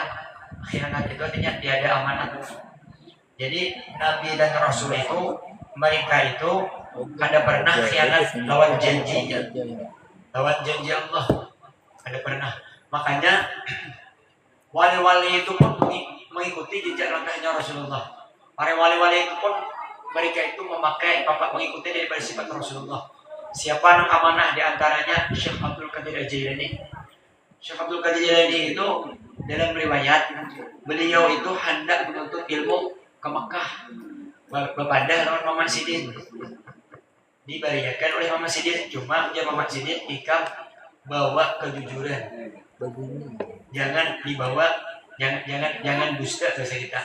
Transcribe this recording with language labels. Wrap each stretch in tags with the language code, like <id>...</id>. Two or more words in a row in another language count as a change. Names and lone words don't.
<id>Khianat itu artinya tiada amanat. Jadi Nabi dan Rasul itu mereka itu</id> <bjn>kada pernah</bjn> <id>khianat lawan janjinya, lawan janji Allah</id> <bjn>kada pernah.</bjn> <id>Makanya wali-wali itu pun mengikuti jejak langkahnya Rasulullah. Para wali-wali itu pun mereka itu mengikuti daripada sifat Rasulullah. Siapa yang amanah di antaranya Syekh Abdul Qadir Al-Jailani.</id> <bjn>Syekh Abdul Qadir Al-Jailani itu dalam riwayat beliau itu hendak menuntut ilmu ke Mekah berpadah lawan Muhammad Sidin, dibariakan oleh Muhammad Sidin. Cuma dia Muhammad Sidin ikam bawa kejujuran, jangan dibawa, jangan dusta bahasa kita.</bjn>